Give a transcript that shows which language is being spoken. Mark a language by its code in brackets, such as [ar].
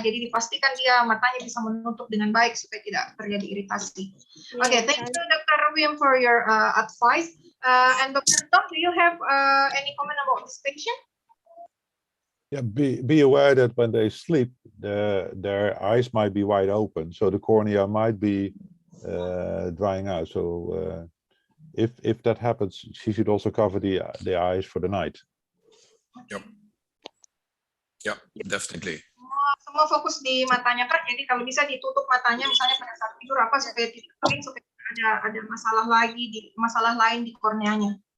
[id] Jadi dipastikan dia matanya bisa menutup dengan baik supaya tidak terjadi iritasi. [en] Oke, thank you Dr. William for your advice. And Dr. Tom, do you have any comment about this patient? Yeah, be aware that when they sleep, their eyes might be wide open, so the cornea might be drying out. So if that happens, she should also cover the eyes for the night. Yep, definitely. [id] Semua fokus di matanya Kak, jadi kalau bisa ditutup matanya misalnya pada saat tidur supaya tidak kering, supaya ada masalah lain di korneanya.